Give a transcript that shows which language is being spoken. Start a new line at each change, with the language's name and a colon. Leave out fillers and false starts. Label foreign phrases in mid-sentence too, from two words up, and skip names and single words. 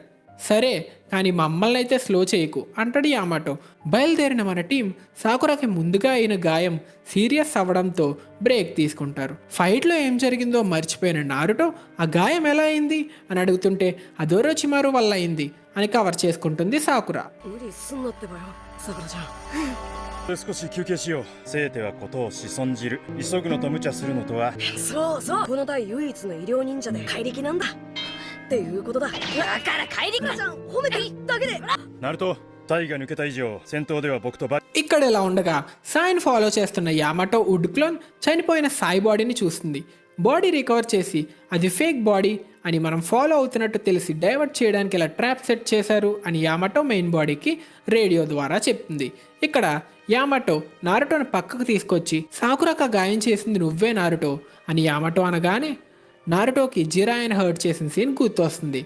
Telugu: సరే కానీ మమ్మల్ని అయితే స్లో చేయకు అంటాడు యామాటో. బయలుదేరిన మన టీం సాకురాకి ముందుగా అయిన గాయం సీరియస్ అవ్వడంతో బ్రేక్ తీసుకుంటారు. ఫైట్లో ఏం జరిగిందో మర్చిపోయిన నారుటో ఆ గాయం ఎలా అయింది అని అడుగుతుంటే అది ఒరోచిమారు వల్ల అయింది అని కవర్ చేసుకుంటుంది సాకురా.
Japanese: 少し休憩しよう。せいてはことを仕損じる。急ぐのと無茶するのとは。そうそう、この隊唯一の医療忍者で怪力なんだっていうことだ。だから怪力じゃん、褒めていいだけで。ナルト、隊が抜けた以上戦闘では僕とバ。
Telugu: ఇక్కడ ఇలా ఉండగా సాయిని ఫాలో చేస్తున్న యామాటో
English: wood clone
Telugu: చనిపోయిన సాయి బాడీని చూస్తుంది.
English: body recover
Telugu: చేసి అది
English: fake body
Telugu: అని మనం ఫాలో అవుతున్నట్టు తెలిసి డైవర్ట్ చేయడానికి ఇలా
English: trap set
Telugu: చేశారు అని యామాటో
English: main body
Telugu: రేడియో ద్వారా చెప్తుంది. ఇక్కడ యామాటో నారుటోని పక్కకు తీసుకొచ్చి సాకురాక గాయం చేసింది నువ్వే నారుటో అని యామాటో అనగానే నారుటోకి జిరాయన్ హర్ట్ చేసిన సీన్ గుర్తొస్తుంది.